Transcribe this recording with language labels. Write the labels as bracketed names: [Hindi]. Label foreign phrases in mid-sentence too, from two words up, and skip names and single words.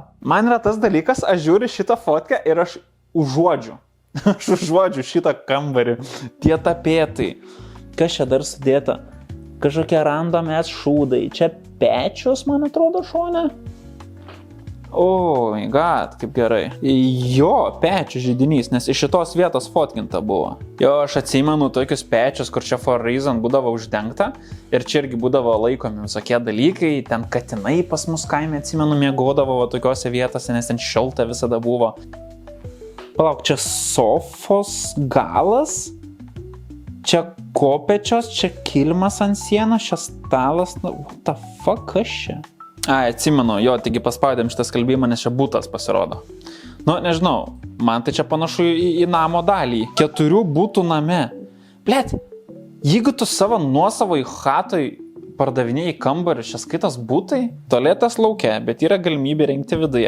[Lithuanian] Man yra tas dalykas, aš žiūriu šitą fotkę ir aš užuodžiu. Aš užuodžiu šitą kambarį. Tie tapetai. Kas čia dar sudėta? Kažkokie randomės šūdai. Čia pečius, man atrodo, šone. O, [English] my god, [Lithuanian] kaip gerai. Jo, pečių žydinys, nes iš šitos vietos fotkinta buvo. Jo, aš atsimenu tokius pečius, kur čia [English] for reason [Lithuanian] būdavo uždengta ir čia irgi būdavo laikomi visokie dalykai, ten katinai pas mus kaime, atsimenu, miegodavo tokiose vietose, nes ten šilta visada buvo. Palauk, čia sofos galas, čia kopečios, čia kilmas ant sienos, čia stalas, [English] what the fuck, [Lithuanian] kas čia? Ai, atsimenu, jo, taigi paspaudėm šitą skalbimą, nes čia būtas pasirodo. Nu, nežinau, man tai čia panašu į namo dalį. 4 būtų name. Blet, jeigu tu savo nuosavoj chatoj pardavinėjai kambarį, čia skaitas būtai, tualetas lauke, bet yra galimybė rengti viduje.